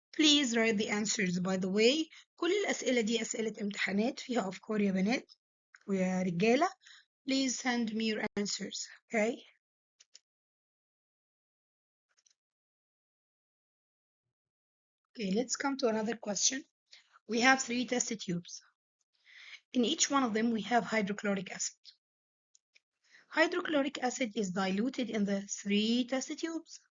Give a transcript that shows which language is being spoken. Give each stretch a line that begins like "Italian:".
English: Please write the answers by the way.
Arabic: كل الأسئلة دي أسئلة امتحانات فيها أفكار يا بنات ويا رجالة.
English: Please send me your answers, okay? Okay, let's come to another question. We have 3 test tubes. In each one of them, we have hydrochloric acid. Hydrochloric acid is diluted in the 3 test tubes.